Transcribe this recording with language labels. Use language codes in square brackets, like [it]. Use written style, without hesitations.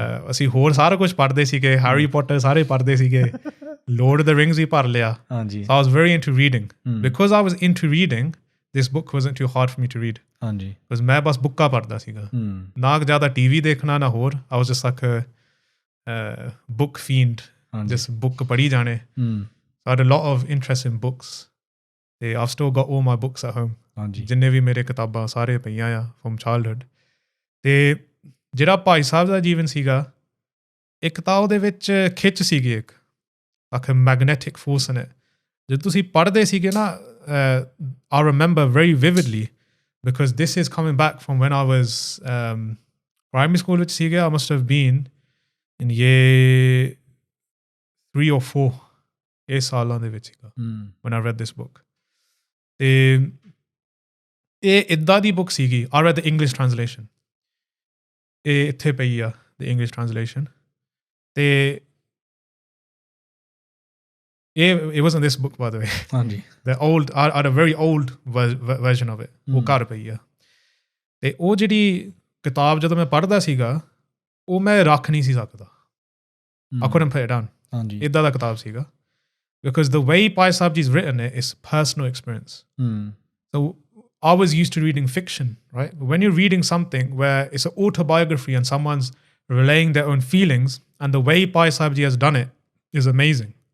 [pa] Assi ਹੋਰ ਸਾਰਾ ਕੁਝ ਪੜ੍ਹਦੇ ਸੀਗੇ, Harry Potter ਸਾਰੇ ਪੜ੍ਹਦੇ ਸੀਗੇ, Lord of the Rings ਵੀ ਪੜ੍ਹ ਲਿਆ. [en] So I was very into reading. Because I was into reading, this book wasn't too hard for me to read. [pa] Because ਮੈਂ ਬਸ ਬੁੱਕਾਂ ਪੜ੍ਹਦਾ ਸੀਗਾ, ਨਾ ਜ਼ਿਆਦਾ TV ਦੇਖਣਾ ਨਾ ਹੋਰ. [en] I was just like a book fiend, just book [pa] ਪੜ੍ਹੀ ਜਾਣੇ. [en] So I had a lot of interest in books. ਤੇ I've still got all my books at home. [pa] ਜਿੰਨੇ ਵੀ ਮੇਰੇ ਕਿਤਾਬਾਂ ਸਾਰੇ ਪਈਆਂ ਆ [en] from childhood. [pa] ਤੇ ਜਿਹੜਾ ਭਾਈ ਸਾਹਿਬ ਦਾ ਜੀਵਨ ਸੀਗਾ, ਇੱਕ ਤਾਂ ਉਹਦੇ ਵਿੱਚ ਖਿੱਚ ਸੀਗੀ, ਇੱਕ [en] like a magnetic force in it. [pa] ਜਦੋਂ ਤੁਸੀਂ ਪੜ੍ਹਦੇ ਸੀਗੇ ਨਾ, [en] I remember very vividly, because this is coming back from when I was primary school [pa] ਵਿੱਚ ਸੀਗਾ. [en] I must have been in year 3 or 4 [pa] ਇਹ ਸਾਲਾਂ ਦੇ ਵਿੱਚ ਸੀਗਾ [en] when I read this book. [pa] ਤੇ ਇਹ ਇੱਦਾਂ ਦੀ ਬੁੱਕ ਸੀਗੀ. [en] I read the English translation. [pa] ਇਹ ਇੱਥੇ ਪਈ ਆ, [en] the English translation. ਤੇ it wasn't this book, by the way. The old, I had a very old version of it. [pa] ਉਹ ਘਰ ਪਈ ਆ. ਤੇ ਉਹ ਜਿਹੜੀ ਕਿਤਾਬ ਜਦੋਂ ਮੈਂ ਪੜ੍ਹਦਾ ਸੀਗਾ, ਉਹ ਮੈਂ ਰੱਖ ਨਹੀਂ ਸੀ ਸਕਦਾ. [en] I couldn't put it down. [pa] ਇੱਦਾਂ ਦਾ ਕਿਤਾਬ ਸੀਗਾ. [en] Because the way Bhai Sahib Ji's written it is personal experience. So I was used to reading fiction, right? But when you're reading something where it's an autobiography and someone's relaying their own feelings, and the way Bhai Sahib Ji has done it is amazing.